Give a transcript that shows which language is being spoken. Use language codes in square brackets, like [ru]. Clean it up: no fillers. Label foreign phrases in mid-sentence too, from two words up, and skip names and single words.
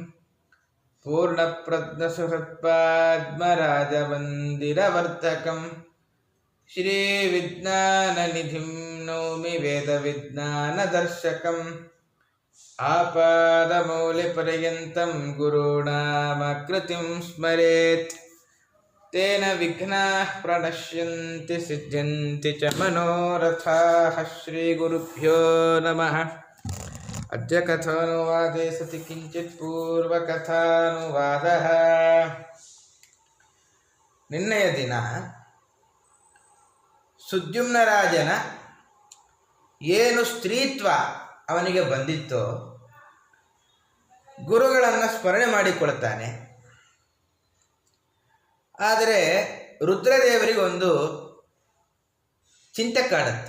[sa] पूर्णप्रज्ञसुहृत्पाद्मराजवन्दिरवर्धकं श्रीविज्ञाननिधिं नौमि वेदविज्ञानदर्शकम् आपादमौलिपर्यन्तं गुरूणामाकृतिं स्मरेत् तेन विघ्नाः प्रणश्यन्ति सिद्ध्यन्ति च मनोरथाः श्रीगुरुभ्यो नमः। अद्य कथानुवादे सति किञ्चित् पूर्वकथानुवादः। [kn] निन्ನೆಯ ದಿನ ಸುದ್ಯುಮ್ನರಾಜನ ಏನು ಸ್ತ್ರೀತ್ವ ಅವನಿಗೆ ಬಂದಿತ್ತೋ ಗುರುಗಳನ್ನು ಸ್ಮರಣೆ ಮಾಡಿಕೊಳ್ತಾನೆ. ಆದರೆ ರುದ್ರದೇವರಿಗೊಂದು ಚಿಂತೆ ಕಾಡುತ್ತೆ.